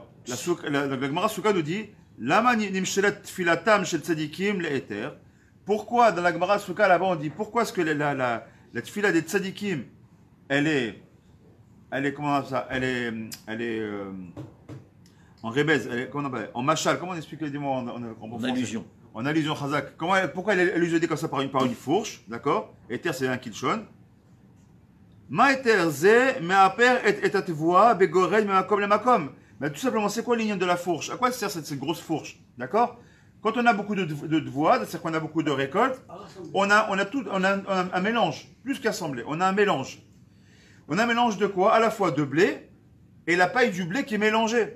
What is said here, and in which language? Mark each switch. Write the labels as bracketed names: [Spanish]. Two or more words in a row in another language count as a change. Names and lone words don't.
[French] La Gemara Souka nous dit, pourquoi dans la Gemara Souka là-bas on dit pourquoi est-ce que la tefila des tzadikim elle est comment ça, elle est en rebez, en machal, comment on explique les mots en allusion. En allusion chazak. Pourquoi elle est allusionnée comme ça par une fourche, d'accord? Eter c'est un kilshon. [Hebrew] מה עתר זה מעפר את התבואה בגורן ממקום למקום. [French] Mais tout simplement, c'est quoi le lien de la fourche? À quoi sert cette grosse fourche? D'accord? Quand on a beaucoup de voix, c'est-à-dire qu'on a beaucoup de récoltes, on a un mélange, plus qu'assemblé. On a un mélange. On a un mélange de quoi? À la fois de blé et la paille du blé qui est mélangée.